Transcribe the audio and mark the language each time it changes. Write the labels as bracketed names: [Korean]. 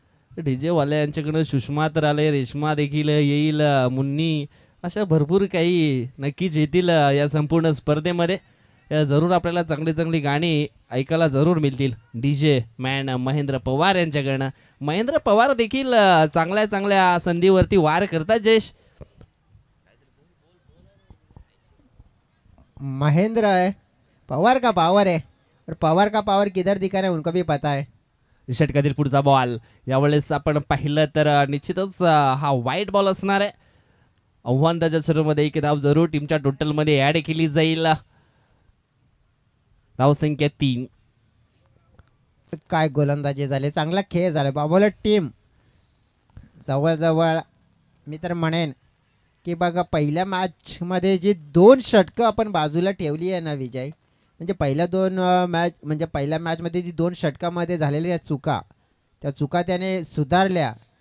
[Marathi] DJ वाले यांच्याकडे सुषमा तर आले, रेश्मा देखील येईल, मुन्नी, अशा भरपूर काही नक्कीच येतील या संपूर्ण स्पर्धेमध्ये। जरूर आपल्याला चांगली चांगली गाणी ऐकायला जरूर मिळतील डीजे मॅन महेंद्र पवार यांच्याकडनं। महेंद्र पवार देखील चांगल्या चांगल्या संधीवरती वार करतात जयेश। [Hindi] महेंद्र है, पवार का पावर है, और पवार का पावर किधर दिखाना है उनको भी पता है। [Marathi] षटकातील पुढचा बॉल यावेळेस आपण पाहिलं तर निश्चितच हा वाईट बॉल असणार आहे। आव्हान त्याच्या सुरूमध्ये 1 धाव जरूर टीमच्या टोटल मध्ये ऍड केली जाईल। धावसंख्या 3। काय गोलंदाजी झाले, चांगला खेळ झाला बाबूला। टीम जवळजवळ मी तर म्हणेन की बघा पहिल्या मॅचमध्ये जी 2 षटकं आपण बाजूला ठेवली आहे ना विजय, म्हणजे पहिल्या 2 मॅच म्हणजे पहिल्या मॅचमध्ये जी 2 षटकामध्ये झालेल्या चुका, त्या चुका त्याने सुधारल्या।